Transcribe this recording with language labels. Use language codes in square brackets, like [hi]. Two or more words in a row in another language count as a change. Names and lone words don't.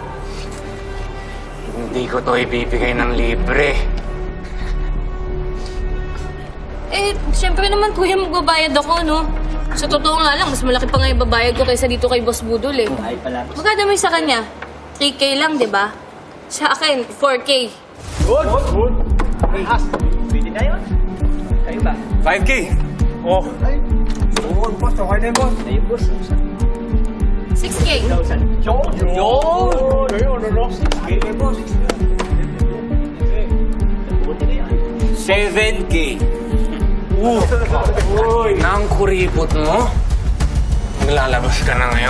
[tl] Hindi ko to ibibigay ng libre. Eh, syempre naman kuya magbabayad ako, no? Sa totoo nga lang, mas malaki pa nga yung babayad ko kaysa dito kay Boss Budol eh. Magkano mo sa kanya? 3K lang, di ba? Sa akin, 4K. 5K! 어. [ko] 오, 버스 화이팅 버스. [tl] 6K. 7K. Uy, nang kuripot mo? Naglalabas ka na ngayon?